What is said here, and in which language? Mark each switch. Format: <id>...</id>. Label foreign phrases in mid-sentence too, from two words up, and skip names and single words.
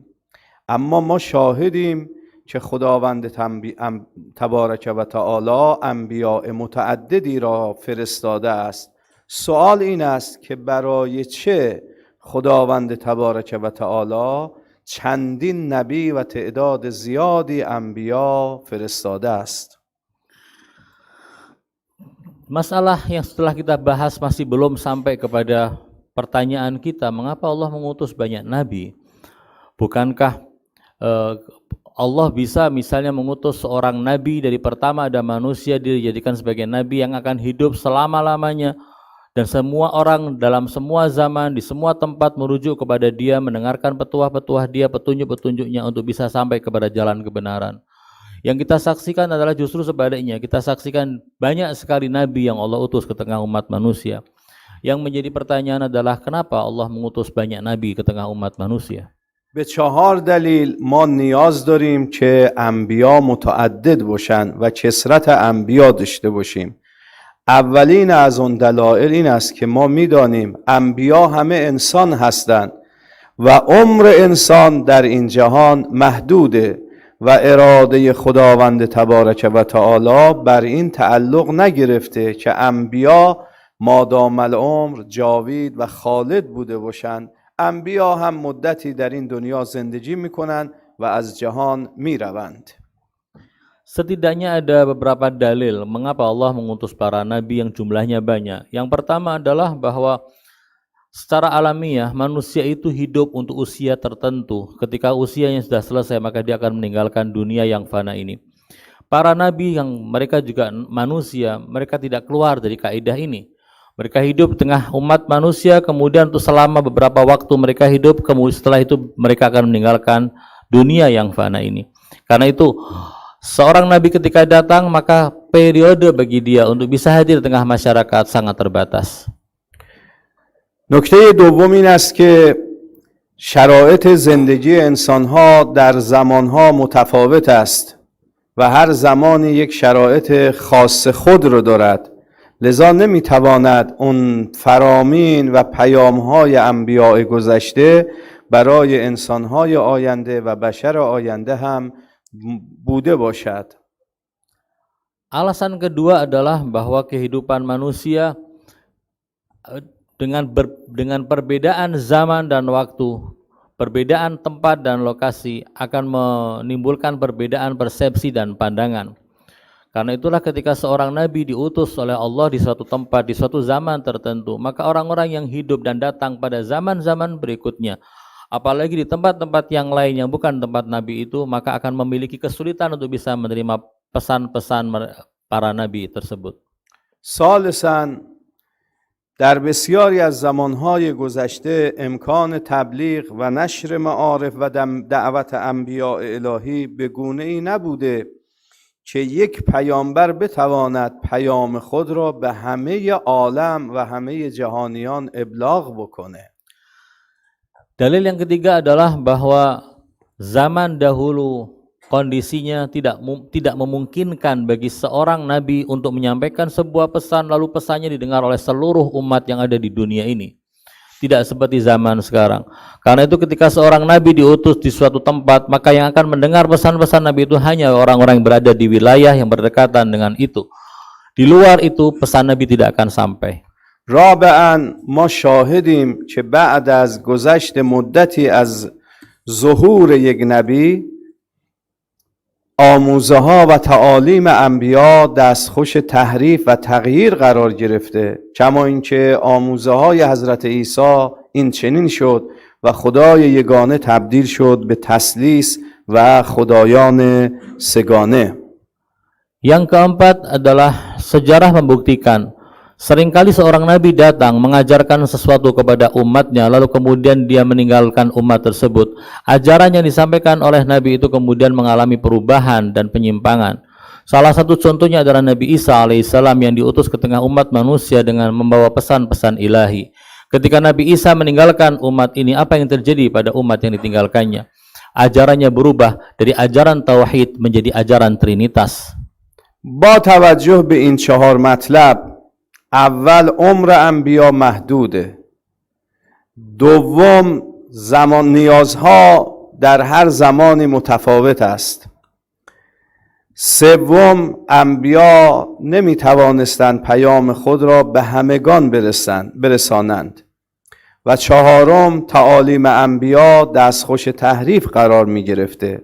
<fa>اما ما شاهدیم که خداوند تبارک و تعالی انبیاء متعددی را فرستاده است. سوال این است که برای چه خداوند تبارک و تعالی چندین نبی و تعداد زیادی انبیا فرستاده است.</fa> <id>Masalah yang setelah kita bahas masih belum sampai kepada pertanyaan kita, mengapa Allah mengutus banyak nabi? Bukankah Allah bisa misalnya mengutus seorang nabi dari pertama ada manusia dijadikan sebagai nabi yang akan hidup selama-lamanya dan semua orang dalam semua zaman di semua tempat merujuk kepada dia, mendengarkan petuah-petuah dia, petunjuk-petunjuknya untuk bisa sampai kepada jalan kebenaran. Yang kita saksikan adalah justru sebaliknya. Kita saksikan banyak sekali nabi yang Allah utus ke tengah umat manusia. Yang menjadi pertanyaan adalah kenapa Allah mengutus banyak nabi ke tengah umat manusia?</id> <fa>به 4 دلیل ما نیاز داریم که انبیا متعدد باشند و کثرت انبیا داشته باشیم. اولین از اون دلایل این است که ما میدانیم انبیا همه انسان هستند و عمر انسان در این جهان محدوده و اراده خداوند تبارک و تعالی بر این تعلق نگرفته که انبیا مادام العمر جاوید و خالد بوده باشند. انبیا هم مدتی در این دنیا زندگی میکنند و از جهان میروند.</fa> <id>Setidaknya ada beberapa dalil mengapa Allah mengutus para nabi yang jumlahnya banyak. Yang pertama adalah bahwa secara alamiah manusia itu hidup untuk usia tertentu. Ketika usianya sudah selesai maka dia akan meninggalkan dunia yang fana ini. Para nabi yang mereka juga manusia, mereka tidak keluar dari kaidah ini. Mereka hidup di tengah umat manusia, kemudian untuk selama beberapa waktu mereka hidup, kemudian setelah itu mereka akan meninggalkan dunia yang fana ini. Karena itu seorang nabi ketika datang maka periode bagi dia untuk bisa hadir di tengah masyarakat sangat terbatas.</id> <fa>نکته دوم این است که شرایط زندگی انسانها در زمانها متفاوت است و هر زمانی یک شرایط خاص خود رو دارد. لذا نمیتواند اون فرامین و پیامهای انبیاء گذشته برای انسانهای آینده و بشر آینده هم بوده باشد.</fa> <id>Alasan kedua adalah bahwa kehidupan manusia dengan perbedaan zaman dan waktu, perbedaan tempat dan lokasi akan menimbulkan perbedaan persepsi dan pandangan. Karena itulah ketika seorang nabi diutus oleh Allah di suatu tempat, di suatu zaman tertentu, maka orang-orang yang hidup dan datang pada zaman-zaman berikutnya, apalagi di tempat-tempat yang lain yang bukan tempat nabi itu, maka akan memiliki kesulitan untuk bisa menerima pesan-pesan para nabi tersebut.</id> <fa>ثالثاً در بسیاری از زمانهای گذشته امکان تبلیغ و نشر معارف و دعوت انبیاء الهی به گونه‌ای نبوده که یک پیامبر بتواند پیام خود را به همه عالم و همه جهانیان ابلاغ بکنه.</fa> <id>Dalil yang ketiga adalah bahwa zaman dahulu kondisinya tidak memungkinkan bagi seorang nabi untuk menyampaikan sebuah pesan lalu pesannya didengar oleh seluruh umat yang ada di dunia ini. Tidak seperti zaman sekarang. Karena itu ketika seorang nabi diutus di suatu tempat, maka yang akan mendengar pesan-pesan nabi itu hanya orang-orang yang berada di wilayah yang berdekatan dengan itu. Di luar itu pesan nabi tidak akan sampai.</id> <fa>رابعاً ما شاهدیم که بعد از گذشت مدتی از ظهور یک نبی آموزه ها و تعالیم انبیا دستخوش تحریف و تغییر قرار گرفته، کما اینکه آموزه های حضرت عیسی این چنین شد و خدای یگانه تبدیل شد به تثلیث و خدایان سگانه.</fa> <id>Yang keempat adalah sejarah membuktikan seringkali seorang nabi datang mengajarkan sesuatu kepada umatnya lalu kemudian dia meninggalkan umat tersebut. Ajaran yang disampaikan oleh nabi itu kemudian mengalami perubahan dan penyimpangan. Salah satu contohnya adalah Nabi Isa alaihissalam yang diutus ke tengah umat manusia dengan membawa pesan-pesan ilahi. Ketika Nabi Isa meninggalkan umat ini, apa yang terjadi pada umat yang ditinggalkannya? Ajarannya berubah dari ajaran tauhid menjadi ajaran trinitas.</id> <fa>با توجه به این 4 مطلب، اول عمر انبیا محدوده، دوم زمان نیازها در هر زمانی متفاوت است، سوم انبیا نمی توانستند پیام خود را به همگان برسانند و چهارم تعالیم انبیا دستخوش تحریف قرار می گرفته.</fa>